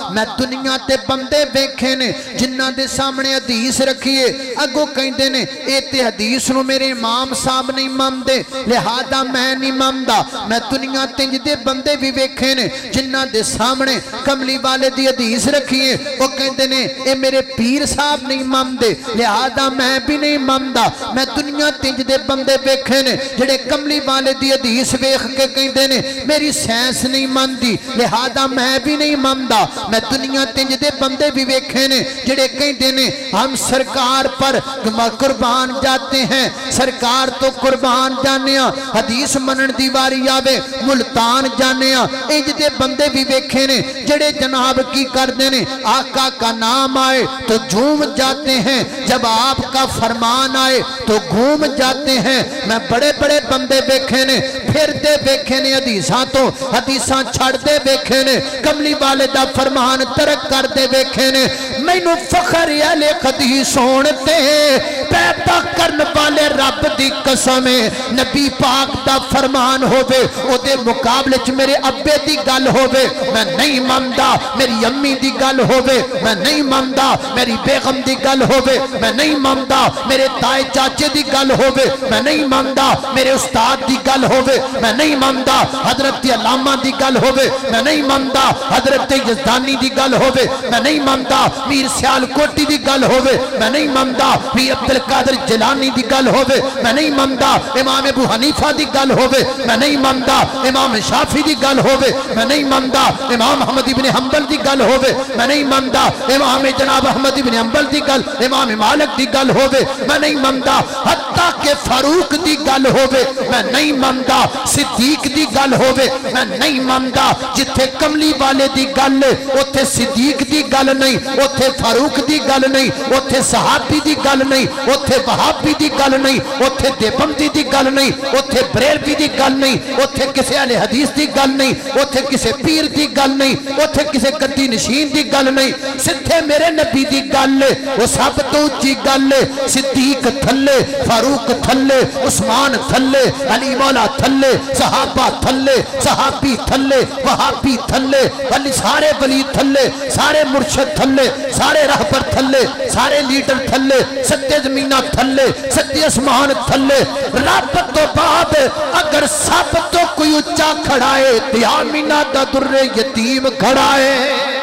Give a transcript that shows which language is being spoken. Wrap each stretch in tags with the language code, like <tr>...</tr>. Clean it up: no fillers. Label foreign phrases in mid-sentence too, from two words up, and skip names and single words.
<pa>میں دنیا تے بندے ویکھے نے جنہ دے سامنے حدیث رکھیے اگو کہندے نے اے تے حدیث نو میرے امام صاحب نہیں مندے لہذا میں نہیں مندا میں دنیا تے جدے بندے بھی ویکھے نے جنہ دے سامنے کملی والے دی حدیث رکھیے وہ کہندے نے اے میرے پیر صاحب نہیں مندے لہذا میں بھی نہیں مندا میں دنیا تے جدے بندے ویکھے نے جڑے کملی والے دی حدیث ویکھ کے کہندے نے میری سائنس نہیں مندی لہذا میں بھی نہیں مندا میں دنیا تے جدے بندے بھی ویکھے نے جڑے کہندے نے</pa> <ur>ہم سرکار پر قربان جاتے</ur> <pa>ہیں سرکار تو قربان جانیا حدیث منن دی واری آوے ملتان جانیا انج دے بندے بھی ویکھے نے جڑے جناب کی کردے نے</pa> <ur>آقا کا نام آئے تو جھوم جاتے ہیں جب آپ کا فرمان آئے تو گھوم جاتے ہیں</ur> <pa>میں بڑے بڑے بندے ویکھے نے پھر دے ویکھے نے حدیثاں تو حدیثاں چھڑ دے ویکھے نے کملی والے دا فرمان ترک کر دے ویکھے نے مینوں فخر ہے لے حدیث سنتے پیدا کرن والے رب دی قسم نبی پاک دا فرمان ہووے او دے مقابلے چ میرے ابے دی گل ہووے میں نہیں مندا میری امی دی گل ہووے میں نہیں مندا میری بیگم دی گل ہووے میں نہیں مندا میرے تائے چاچے دی گل ہووے میں نہیں مندا میرے استاد دی گل ہووے میں نہیں مندا حضرت علامہ دی گل ہووے میں نہیں مندا حضرت یزدانی دی گل ہووے میں نہیں مندا میر سیال کوٹی دی گل ہووے میں نہیں مندا میر عبدالقادر جیلانی دی گل ہووے میں نہیں مندا امام ابو حنیفہ دی گل ہووے میں نہیں مندا امام شافعی دی گل ہووے میں نہیں مندا امام احمد ابن حنبل دی گل ہووے میں نہیں مندا امام جناب احمد ابن حنبل دی گل امام مالک دی گل ہووے میں نہیں مندا حتیٰ کہ فاروق دی گل ہووے میں نہیں مندا صدیق دی گل ہووے میں نہیں مندا جتھے کملی والے دی گل اوتھے صدیق دی گل نہیں اوتھے فاروق دی گل نہیں اوتھے صحابی دی گل نہیں اوتھے وہابی دی گل نہیں اوتھے دیوبندی دی گل نہیں اوتھے بریلوی دی گل نہیں اوتھے کسے اہل حدیث دی گل نہیں اوتھے کسے پیر دی گل نہیں اوتھے کسے گدی نشین دی گل نہیں سدھے میرے نبی دی گل وہ سب تو اونچی گل صدیق تھلے فاروق تھلے عثمان تھلے علی مولا تھلے صحابہ تھلے صحابی تھلے وہابی تھلے ولی سارے ولی تھلے سارے مرشد تھلے سارے رہبر تھلے سارے لیڈر تھلے ستے زمینہ تھلے ستے اسمان تھلے رب تو بعد اگر سب تو کوئی اچھا کھڑائے دیامینہ دا در یتیم کھڑائے</pa>